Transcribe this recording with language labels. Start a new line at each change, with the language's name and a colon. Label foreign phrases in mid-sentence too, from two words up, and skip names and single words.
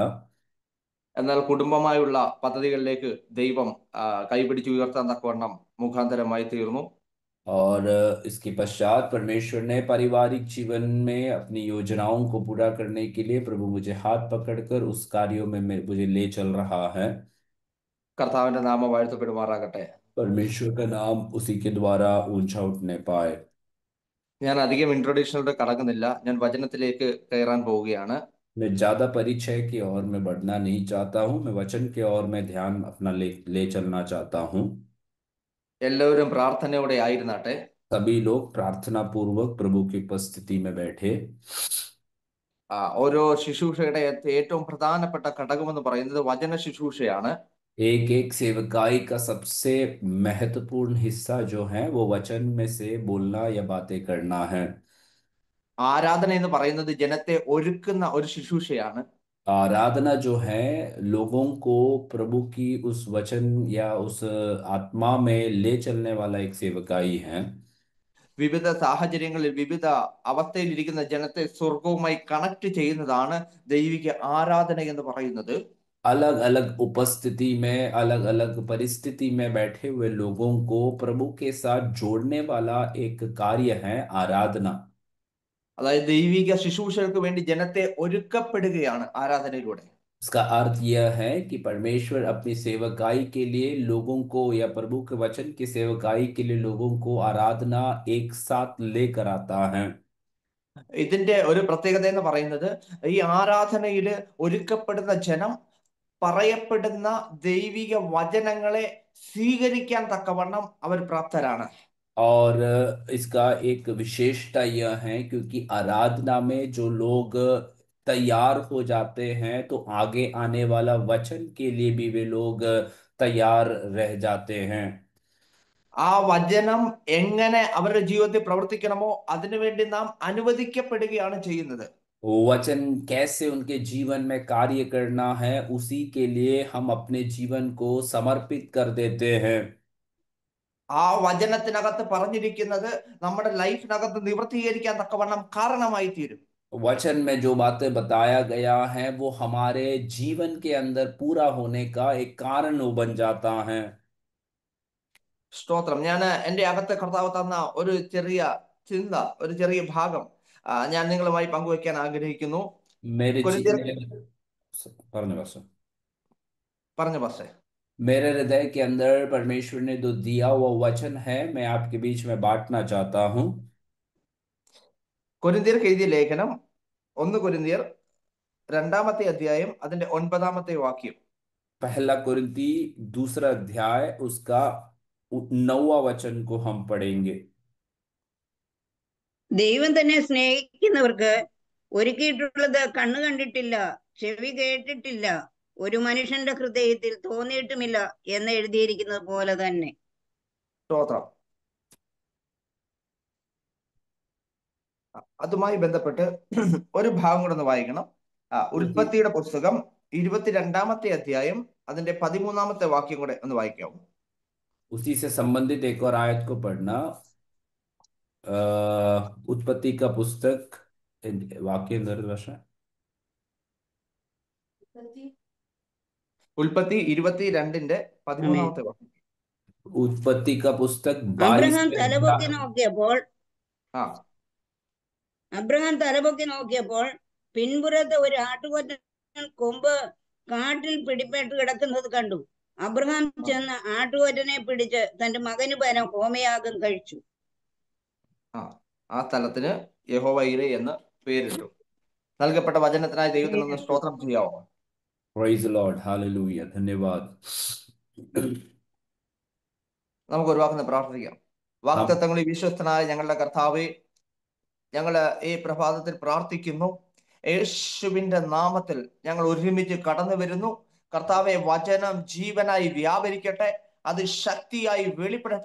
Malayalam: എന്നാൽ കുടുംബമായുള്ള പദ്ധതികളിലേക്ക് ദൈവം കൈപിടിച്ച് ഉയർത്താൻ തക്കവണ്ണം മുഖാന്തരമായി തീർന്നു.
Hindi: और इसके पश्चात परमेश्वर ने पारिवारिक जीवन में अपनी योजनाओं को पूरा करने के लिए प्रभु मुझे हाथ पकड़कर उस कार्यों में मुझे ले चल रहा है।
Malayalam: കർത്താവിന്റെ നാമം വാഴ്ത്തപ്പെടുമാറാകട്ടെ.
Hindi: परमेश्वर का नाम उसी के द्वारा ऊंचा उठने पाए।
Malayalam: ഞാൻ अധികം ഇൻട്രൊഡക്ഷനിലൂടെ കടക്കുന്നില്ല. ഞാൻ വചനത്തിലേക്ക് കയറാൻ പോവുകയാണ്.
Hindi: मैं ज्यादा परिचय की ओर में बढ़ना नहीं चाहता हूँ, मैं वचन के ओर में ध्यान अपना ले चलना चाहता हूँ।
Malayalam: എല്ലാവരും പ്രാർത്ഥനയോടെ ആയിരുന്നാട്ടെ.
Hindi: सभी लोग प्रार्थना पूर्वक प्रभु की उपस्थिति में बैठे।
Malayalam: ഓരോ ശുശ്രൂഷയുടെ ഏറ്റവും പ്രധാനപ്പെട്ട ഘടകമെന്ന് പറയുന്നത് വചന ശുശ്രൂഷയാണ്.
Hindi: एक एक सेवकाई का सबसे महत्वपूर्ण हिस्सा जो है वो वचन में से बोलना या बातें करना है।
Malayalam: ആരാധന എന്ന് പറയുന്നത് ജനത്തെ ഒരുക്കുന്ന ഒരു ശുശ്രൂഷയാണ്.
Hindi: आराधना जो है लोगों को प्रभु की उस वचन या उस आत्मा में ले चलने वाला एक सेवकाई है।
Malayalam: വിവിധ സാഹചര്യങ്ങളിൽ വിവിധ അവസ്ഥയിൽ ഇരിക്കുന്ന ജനത്തെ സ്വർഗവുമായി കണക്ട് ചെയ്യുന്നതാണ് ദൈവിക ആരാധന എന്ന് പറയുന്നത്.
Hindi: अलग अलग उपस्थिति में, अलग अलग परिस्थिति में बैठे हुए लोगों को प्रभु के साथ जोड़ने वाला एक कार्य है आराधना।
Malayalam: അതായത് ദൈവിക ശുശ്രൂഷകൾക്ക് വേണ്ടി ജനത്തെ ഒരുക്കപ്പെടുകയാണ് ആരാധനയിലൂടെ.
Hindi: इसका अर्थ यह है कि परमेश्वर अपनी सेवकाई के लिए लोगों को या प्रभु के वचन की सेवकाई के लिए लोगों को आराधना एक साथ लेकर आता है।
Malayalam: ഇതിന്റെ ഒരു പ്രത്യേകത എന്ന് പറയുന്നത് ഈ ആരാധനയിൽ ഒരുക്കപ്പെടുന്ന ജനം പറയപ്പെടുന്ന ദൈവിക വചനങ്ങളെ സ്വീകരിക്കാൻ തക്കവണ്ണം അവർ പ്രാപ്തരാണ്.
Hindi: और इसका एक विशेषता यह है क्योंकि आराधना में जो लोग तैयार हो जाते हैं तो आगे आने वाला वचन के लिए भी वे लोग तैयार रह जाते हैं।
Malayalam: ആ വചനം എങ്ങനെ അവരുടെ ജീവിതത്തിൽ പ്രവർത്തിക്കണമോ അതിനുവേണ്ടി നാം അനുവദിക്കപ്പെടുകയാണ് ചെയ്യുന്നത്.
Hindi: वचन कैसे उनके जीवन में कार्य करना है, उसी के लिए हम अपने जीवन को समर्पित कर देते हैं।
Malayalam: ആ വചനത്തിനകത്ത് പറഞ്ഞിരിക്കുന്നത് നമ്മുടെ ലൈഫിനകത്ത് നിവൃത്തീകരിക്കാൻ തക്കവണ്ണം കാരണമായി തീരും.
Hindi: वचन में जो बातें बताया गया है वो हमारे जीवन के अंदर पूरा होने का एक कारण वो बन जाता है।
Malayalam: സ്തോത്രം. ഞാൻ എൻ്റെ അകത്ത് കർത്താവ് തന്ന ഒരു ചെറിയ ചിന്ത, ഒരു ചെറിയ ഭാഗം ഞാൻ നിങ്ങളുമായി പങ്കുവെക്കാൻ ആഗ്രഹിക്കുന്നു.
Hindi: मेरे
Malayalam: കൊരിന്ത്യർ പറഞ്ഞു പാസ്റ്റർ। പറഞ്ഞു പക്ഷേ
Hindi: मेरे हृदय के अंदर परमेश्वर ने जो दिया हुआ वचन है मैं आपके बीच में बांटना चाहता हूँ।
Malayalam: കൊരിന്ത്യർക്ക് എഴുതിയ ലേഖനം 1 കൊരിന്ത്യർ 2-ാമത്തെ അധ്യായം അതിന്റെ 9-ാമത്തെ വാക്യം.
Hindi: पहला कुरिन्ती दूसरा अध्याय उसका 9वां वचन को हम पढ़ेंगे।
Malayalam: ദൈവം തന്നെ സ്നേഹിക്കുന്നവർക്ക് ഒരുക്കിയിട്ടുള്ളത് കണ്ണു കണ്ടിട്ടില്ല, ചെവി കേട്ടിട്ടില്ല, ഒരു മനുഷ്യന്റെ ഹൃദയത്തിൽ തോന്നിയിട്ടുമില്ല എന്ന് എഴുതിയിരിക്കുന്നത് പോലെ തന്നെ. സ്തോത്രം. അതുമായി ബന്ധപ്പെട്ട് ഒരു ഭാഗം കൂടെ ഒന്ന് വായിക്കണം. ഉൽപ്പത്തിയുടെ പുസ്തകം 22-ാമത്തെ അധ്യായം അതിന്റെ 13-ാമത്തെ വാക്യം കൂടെ ഒന്ന് വായിക്കാവും.
Hindi: उसी से संबंधित एक और आयत को पढ़ना। उत्पत्ति का पुस्तक वाक्य निर्देशन
Malayalam: ഉൽപ്പത്തി 22-ന്റെ 13-ാമത്തെ വാക്യം.
Hindi: उत्पत्ति का पुस्तक
Malayalam: അബ്രഹാം 22 തലപൊക്കി നോക്കിയപ്പോൾ ആ അബ്രഹാം തലപൊക്കി നോക്കിയപ്പോൾ പിൻപുറത്ത് ഒരു ആട്ടുകൊറ്റൻ കൊമ്പ് കാട്ടിൽ പിടിപെട്ട് കിടക്കുന്നത് കണ്ടു. അബ്രഹാം ചെന്ന് ആട്ടുകൊറ്റനെ പിടിച്ച് തന്റെ മകന് പകരം ഹോമയാഗം കഴിച്ചു. ആ സ്ഥലത്തിന് യഹോവ ഈരെ എന്ന് പേരിട്ടു. നൽകപ്പെട്ട വചനത്തിനായി ദൈവത്തിനൊന്ന് സ്തോത്രം ചെയ്യാവോ?
English: Praise the Lord.
Hindi: Hallelujah. धन्यवाद।
Malayalam: നമുക്ക് ഒരു വാക്കിന് പ്രാർത്ഥിക്കാം. വാഗ്ദത്തങ്ങളിൽ വിശ്വസ്തനായ ഞങ്ങളുടെ കർത്താവേ, ഞങ്ങള് ഈ പ്രഭാതത്തിൽ പ്രാർത്ഥിക്കുന്നു. യേശുവിന്റെ നാമത്തിൽ ഞങ്ങൾ ഒരുമിച്ച് കടന്നു വരുന്നു. കർത്താവെ, വചനം ജീവനായി വ്യാപരിക്കട്ടെ, അത് ശക്തിയായി വെളിപ്പെടട്ടെ.